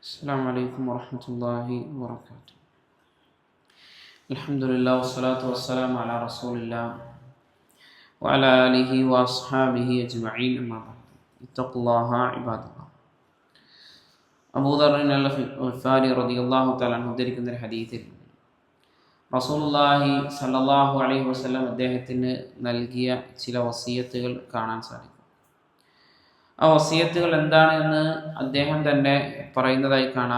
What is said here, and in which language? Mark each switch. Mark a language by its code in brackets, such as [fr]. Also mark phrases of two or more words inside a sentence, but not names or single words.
[ar] السلام عليكم ورحمة الله وبركاته. الحمد لله والصلاة والسلام على رسول الله وعلى آله وأصحابه أجمعين أما بعد اتقوا الله عباد الله. [ml] അബൂ ദർ അൽ-ഗിഫാരി [ar] رضي الله تعالى عنه [ml] ഉദ്ധരിക്കുന്ന ഒരു ഹദീസിൽ റസൂലുള്ളാഹി [ar] صلى الله عليه وسلم [ml] അദ്ദേഹത്തിന് നൽകിയ ചില വസിയത്തുകൾ കാണാൻ സാധിക്കും. ആ വസിയത്തുകൾ എന്താണ് എന്ന് അദ്ദേഹം തന്നെ പറയുന്നതായി കാണാം.